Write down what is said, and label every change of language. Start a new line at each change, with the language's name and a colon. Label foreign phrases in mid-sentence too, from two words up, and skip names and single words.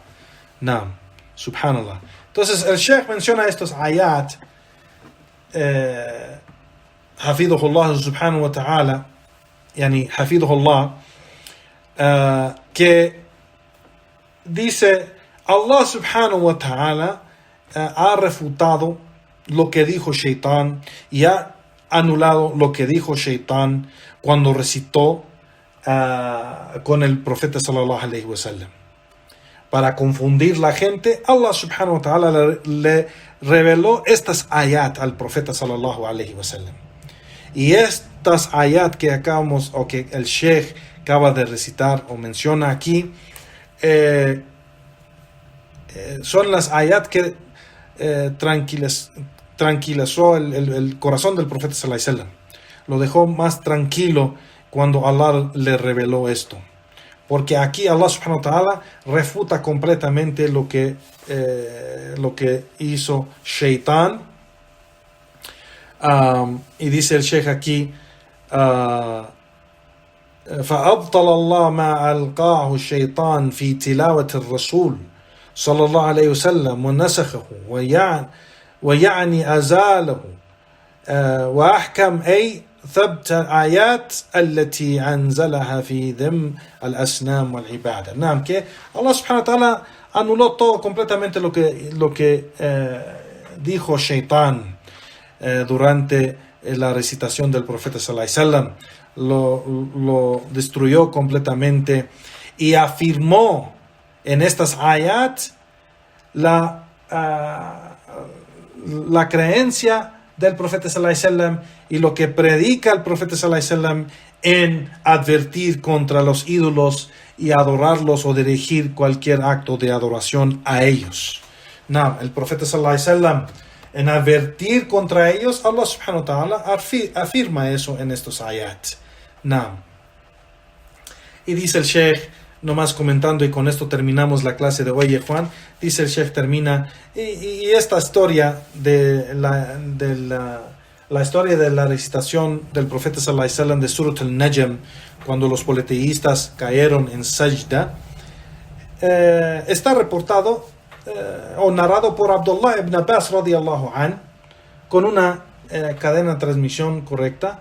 Arabic: نعم، سبحان الله.
Spanish: Entonces el Sheikh menciona estos ayat,
Arabic: حفظه الله سبحانه وتعالى، يعني حفظه الله,
Spanish: que dice
Arabic: الله سبحانه وتعالى
Spanish: ha refutado lo que dijo Shaitán y ha anulado lo que dijo Shaitán cuando recitó con el profeta
Arabic: صلى الله عليه وسلم.
Spanish: Para confundir la gente,
Arabic: الله سبحانه وتعالى
Spanish: le reveló estas ayat al profeta
Arabic: صلى الله عليه وسلم.
Spanish: Y estas ayat que acabamos, o que el Sheikh acaba de recitar o menciona aquí, son las ayat que tranquilizó el corazón del profeta
Arabic: صلى الله عليه وسلم.
Spanish: Lo dejó más tranquilo cuando Allah le reveló esto. Porque aquí
Arabic: الله سبحانه وتعالى
Spanish: refuta completamente lo que hizo Shaitán. Y dice el Sheikh aquí,
Arabic: فأبطل الله ما ألقاه الشيطان في تلاوة الرسول صلى الله عليه وسلم ونسخه ويعني أزاله وأحكم أي ثبت آيات التي أنزلها في ذم الأصنام والعبادة.
Spanish: Naam, que
Arabic: الله سبحانه وتعالى
Spanish: anuló todo completamente lo que dijo Shaitán durante la recitación del profeta
Arabic: صلى الله عليه وسلم.
Spanish: Lo destruyó completamente y afirmó en estas ayat la creencia del profeta
Arabic: صلى الله عليه وسلم
Spanish: y lo que predica el profeta
Arabic: صلى الله عليه وسلم
Spanish: en advertir contra los ídolos y adorarlos o dirigir cualquier acto de adoración a ellos. No, el profeta
Arabic: صلى الله عليه وسلم,
Spanish: en advertir contra ellos,
Arabic: الله سبحانه وتعالى
Spanish: afirma eso en estos ayat. No. Y dice el Sheikh, nomás comentando, y con esto terminamos la clase de hoy, Juan. Dice el Sheikh, termina, y esta historia de la historia de la recitación del profeta
Arabic: صلى الله عليه وسلم
Spanish: de Surat al-Najm, cuando los politeístas cayeron en sajda, está reportado o narrado por Abdullah ibn Abbas
Arabic: رضي الله عن,
Spanish: con una cadena de transmisión correcta.